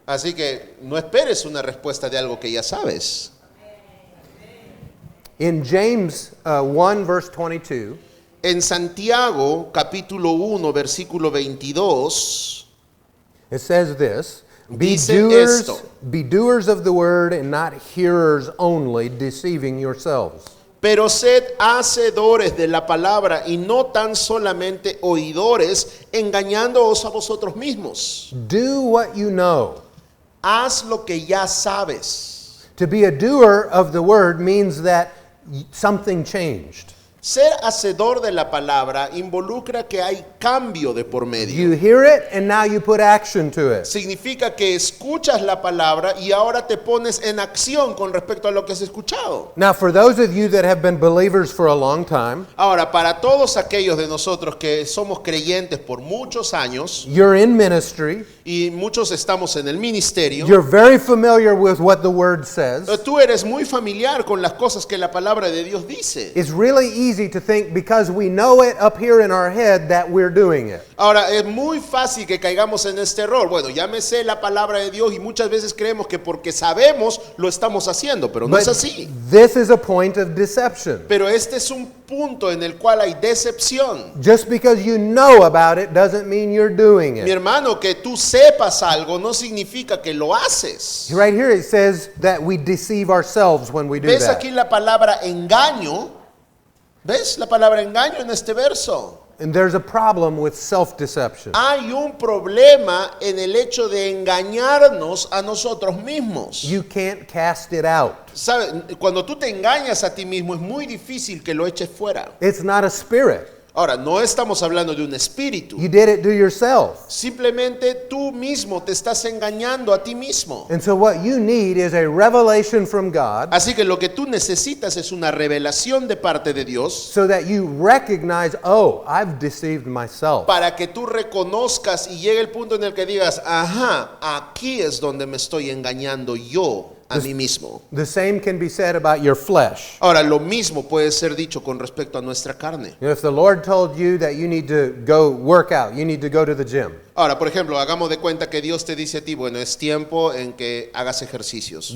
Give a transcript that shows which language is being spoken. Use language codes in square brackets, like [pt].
[es] Así que no esperes una respuesta de algo que ya sabes. [en] In James 1, verse 22, [es] En Santiago, capítulo 1, versículo 22, [en] it says this, [es] Dice esto. [en] be doers of the word and not hearers only, deceiving yourselves. [es] pero sed hacedores de la palabra y no tan solamente oidores, engañándoos a vosotros mismos. [en] Do what you know. [es] Haz lo que ya sabes. [en] To be a doer of the word means that something changed. [es] Ser hacedor de la palabra involucra que hay cambio de por medio. [en] You hear it and now you put action to it. [es] Significa que escuchas la palabra y ahora te pones en acción con respecto a lo que has escuchado. [en] Now, for those of you that have been believers for a long time, [es] Ahora, para todos aquellos de nosotros que somos creyentes por muchos años [en] you're in ministry, [es] y muchos estamos en el ministerio, [en] you're very familiar with what the word says. [es] tú eres muy familiar con las cosas que la palabra de Dios dice. [en] It's really easy to think because we know it up here in our head that we're doing it. [es] Ahora, es muy fácil que caigamos en este error. Bueno, ya me sé la palabra de Dios y muchas veces creemos que porque sabemos lo estamos haciendo, pero no [en] But [es] es así. [en] this is a point of deception. [es] Pero este es un punto en el cual hay decepción. [en] Just because you know about it doesn't mean you're doing [es] Mi [en] it. [es] hermano, que tú sepas algo no significa que lo haces. [en] Right here it says that we deceive ourselves when we do [es] ¿Ves [en] that. [es] aquí la palabra engaño? ¿Ves la palabra engaño en este verso? [en] And there's a problem with self-deception. [es] Hay un problema en el hecho de engañarnos a nosotros mismos. [en] You can't cast it out. [es] ¿Sabe? Cuando tú te engañas a ti mismo es muy difícil que lo eches fuera. [en] It's not a spirit. [es] Ahora, no estamos hablando de un espíritu. [en] You did it to yourself. [es] Simplemente tú mismo te estás engañando a ti mismo. [en] And so what you need is a revelation from God [es] Así que lo que tú necesitas es una revelación de parte de Dios [en] so that you recognize, oh, I've deceived myself. [es] para que tú reconozcas y llegue el punto en el que digas, ajá, aquí es donde me estoy engañando yo a mí mismo. [en] The same can be said about your flesh. [es] Ahora, lo mismo puede ser dicho con respecto a nuestra carne. [en] You know, if the Lord told you that you need to go work out, you need to go to the gym, [es] Ahora, por ejemplo, hagamos de cuenta que Dios te dice a ti, bueno, es tiempo en que hagas ejercicios.